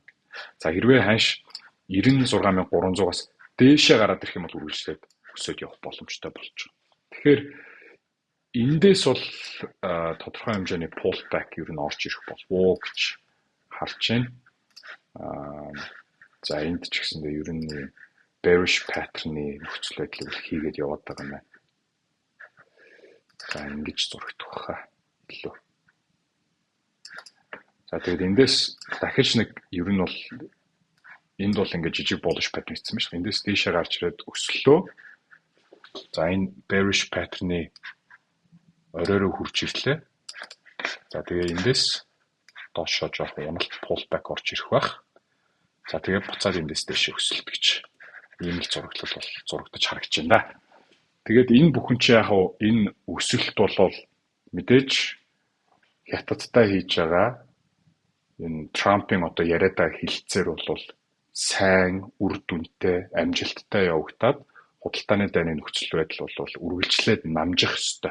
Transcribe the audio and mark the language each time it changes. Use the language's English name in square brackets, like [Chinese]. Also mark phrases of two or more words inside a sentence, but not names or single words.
[Mongolian] За хэрвээ ханш 96300-аас дээшээ гараад ирэх юм бол үргэлжлээд өсөд явах боломжтой болж байгаа. Тэгэхээр эндээс бол тодорхой хэмжээний pullback ер нь орж ирэх болов гэж харж байна. За энд ч гэсэндээ ер нь [English] bearish pattern- [Mongolian] ы нөхцөл байдлыг хийгээд яваад байгаа юм байна. За ингэж зурагдах баха илүү. За тэгээд эндээс дахиж нэг ер нь бол энд бол ингээд жижиг [English] bullish pattern [Mongolian] хийсэн байна шүү дээ. Эндээс дээшээ гарч ирээд өслөө. За энэ [English] bearish pattern- [Mongolian] ы оройроо хурж ирлээ. За тэгээ эндээс доошоо жоохон уналт pullback орж ирэх байх. За тэгээ буцаад эндээс дээшээ өсөлт гэж ийм л зураглал бол зурагдаж харагдаж байна. Тэгээд энэ бүхэн чи яг энэ өсөлт бол мэдээж хятадтай хийж байгаа энэ Трампын одоо яриад байгаа хилцээр бол сайн, үр дүнтэй, амжилттай явагдаад худалдааны дайны нөхцөл байдал бол үргэлжлээд намжих ёстой.